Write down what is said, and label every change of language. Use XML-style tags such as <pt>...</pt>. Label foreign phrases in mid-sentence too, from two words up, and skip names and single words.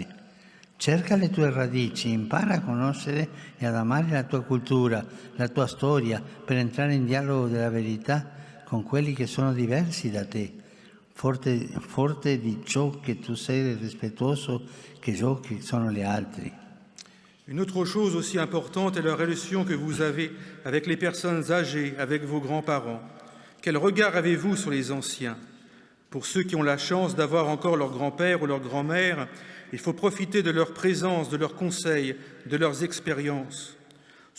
<it>Cerca le tue radici, impara a conoscere e ad amare la tua cultura, la tua storia, per entrare in dialogo della verità con quelli che sono diversi da te. Forte di ciò che tu sei rispettoso che ciò che sono gli altri.</it> <fr>Une autre chose aussi importante est la relation que vous avez avec les personnes âgées, avec vos grands-parents. Quel regard avez-vous sur les anciens? Pour ceux qui ont la chance d'avoir encore leur grand-père ou leur grand-mère, il faut profiter de leur présence, de leurs conseils, de leurs expériences.</fr>